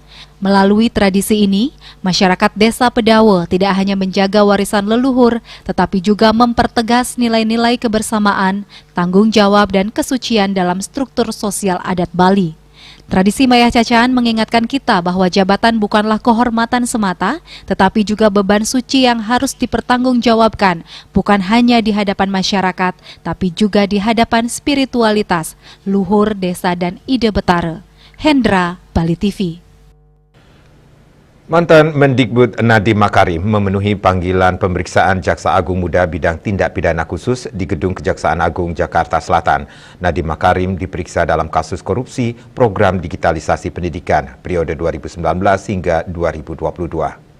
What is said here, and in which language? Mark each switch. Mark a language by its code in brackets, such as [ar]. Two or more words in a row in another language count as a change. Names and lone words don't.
[id] Melalui tradisi ini, masyarakat Desa Pedawe tidak hanya menjaga warisan leluhur, tetapi juga mempertegas nilai-nilai kebersamaan, tanggung jawab, dan kesucian dalam struktur sosial adat Bali. Tradisi Mayah Cacahan mengingatkan kita bahwa jabatan bukanlah kehormatan semata, tetapi juga beban suci yang harus dipertanggungjawabkan, bukan hanya di hadapan masyarakat, tapi juga di hadapan spiritualitas, luhur, desa, dan ide betara. Hendra, Bali TV. Mantan Mendikbud Nadiem Makarim memenuhi panggilan pemeriksaan Jaksa Agung Muda bidang tindak pidana khusus di Gedung Kejaksaan Agung Jakarta Selatan. Nadiem Makarim diperiksa dalam kasus korupsi program digitalisasi pendidikan periode 2019 hingga 2022.